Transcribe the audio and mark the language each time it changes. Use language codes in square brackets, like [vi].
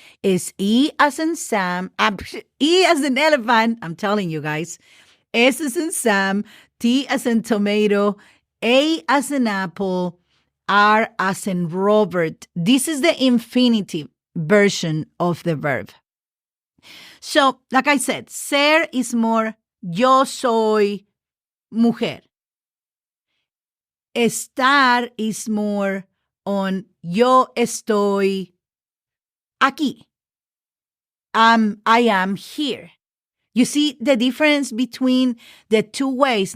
[en] Is E as in Sam, E as in elephant, I'm telling you guys, S as in Sam, T as in tomato, A as in apple, R as in Robert. This is the infinitive version of the verb. So, like I said, ser is more [es] yo soy mujer. [en] Estar is more on [es] yo estoy aquí. [en] I am here. You see the difference between the two ways.